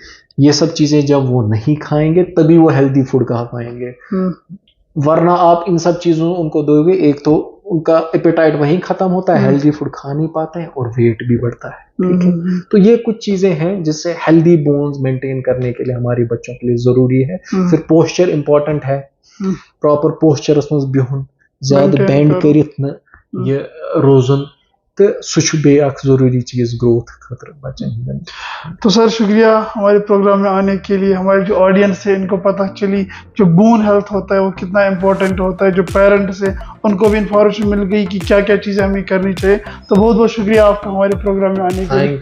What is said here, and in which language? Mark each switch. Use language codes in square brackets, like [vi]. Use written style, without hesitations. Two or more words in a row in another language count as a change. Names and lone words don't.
[hi] ये सब चीजें जब वो नहीं खाएंगे तभी वो [en] healthy food [hi] खा पाएंगे, वरना आप इन सब चीजों उनको दोगे एक तो उनका एपेटाइट वहीं खत्म होता है, [en] healthy food [hi] खा नहीं पाते हैं और वेट भी बढ़ता है, ठीक है। तो ये कुछ चीजें हैं जिससे [en] healthy bones maintain [hi] करने के लिए हमारे बच्चों के लिए जरूरी है। [ks] फिर पोस्चर इंपॉर्टेंट है, [en] proper posture [ks] उसमें बिहुन ज्यादा बेंड करित न ये रोजन तो सह बे जरूरी चीज ग्रोथ खतर बच्चन। [hi] तो सर शुक्रिया हमारे प्रोग्राम में आने के लिए। हमारे जो ऑडियंस है इनको पता चली जो [en] bone health [hi] होता है वो कितना इंपॉर्टेंट होता है, जो पेरेंट्स है उनको भी इंफॉर्मेशन मिल गई कि क्या क्या चीज़ें हमें करनी चाहिए। तो बहुत बहुत शुक्रिया आपका हमारे प्रोग्राम में आने के लिए।